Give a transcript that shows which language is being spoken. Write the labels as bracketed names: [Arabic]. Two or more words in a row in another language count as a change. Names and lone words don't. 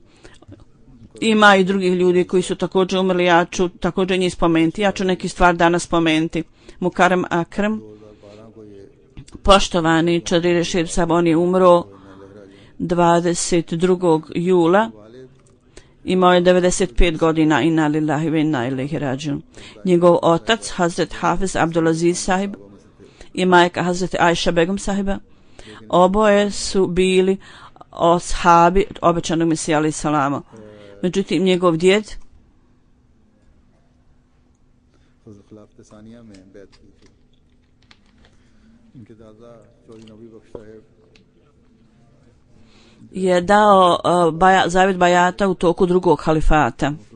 [Bosnian] Ima i drugih ljudi koji su također umrli, ja ću također njih spomenuti. Ja ću neki stvar danas spomenuti. Mukarem Akram, poštovani Čodri Rešid Sahib, on je umro 22. jula. Imao je 95 godina, [Arabic] إنا لله وإنا إليه راجعون. [Bosnian] Njegov otac, Hazret Hafiz Abdulaziz Sahib, i majka Hazret Aisha Begum Sahiba, oboje su bili ashabi obećanog Mesija [Arabic] عليه السلام. [Bosnian] Međutim, njegov djed je dao zavjet bajata u toku drugog halifata.